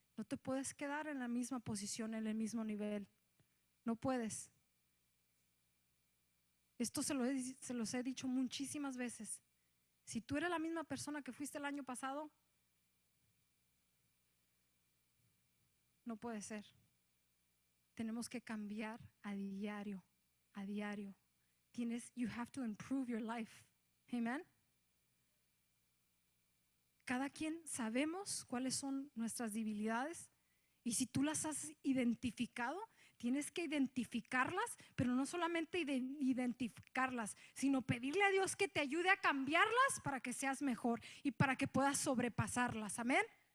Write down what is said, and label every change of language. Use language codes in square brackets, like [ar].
[es] No te puedes quedar en la misma posición, en el mismo nivel. No puedes. Esto se los he dicho muchísimas veces. Si tú eres la misma persona que fuiste el año pasado, no puede ser. Tenemos que cambiar a diario, a diario. [en] You have to improve your life. Amen. [es] Cada quien sabemos cuáles son nuestras debilidades, y si tú las has identificado, tienes que identificarlas, pero no solamente identificarlas, sino pedirle a Dios que te ayude a cambiarlas para que seas mejor y para que puedas sobrepasarlas. Amén.